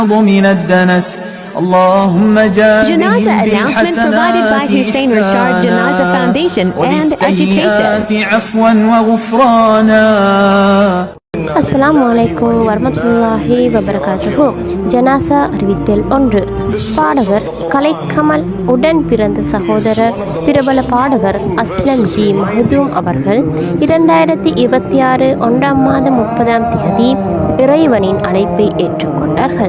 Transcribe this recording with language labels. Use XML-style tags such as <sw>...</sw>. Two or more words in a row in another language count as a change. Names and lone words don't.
<ar>من الدنس اللهم جازهم</ar> <en>Janaza announcement provided by Hussein Rashad Janaza Foundation and Education.</en> <ar>عفوا وغفرانا. السلام عليكم ورحمة الله وبركاته.</ar> <ta>ஜனாசா அறிவித்தல் 1. பாடகர் கலைக்கமல் உடன் பிறந்த சகோதரர் பிரபல பாடகர் அஸ்லம் ஜி மஹதூம் அவர்கள் 2026 1ஆம் மாதம் 30ஆம் தேதி இறைவனின் அழைப்பை ஏற்றுக்கொண்டார்கள்.</ta>